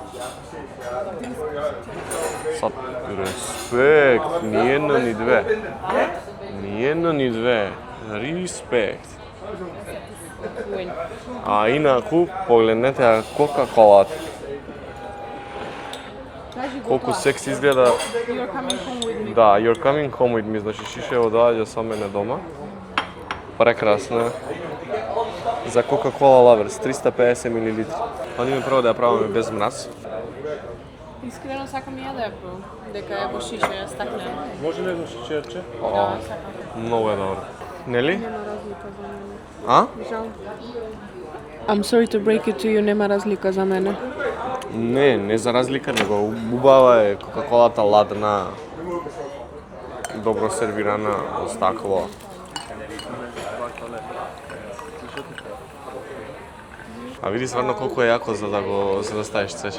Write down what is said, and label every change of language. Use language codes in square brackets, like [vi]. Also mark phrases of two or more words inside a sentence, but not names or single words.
[mk] Сад, респект, ни едно ни две. Ни едно ни две. Респект. А инаку, погледнете Кока-колата. Колку секси изгледа. [en] You're coming home with me. Да, you're coming home with me, [mk] значи шишево доаѓа со мене дома. Прекрасно. За Coca-Cola Lovers, 350 мл. Одиме прво да ја правиме без мраз. Искрено сакам и ја да ја пробам, дека е во шиша, ја стаклена. Може ли едно шичерче? Да, сакам. Многу е добро. Нели? Нема разлика за мене. А? Жал. [en] I'm sorry to break it to you, [mk] нема разлика за мене. Не за разлика, него убава е Кока-колата ладна, добро сервирана во стакло. А види стварно колку е јако за да ставиш цвечен.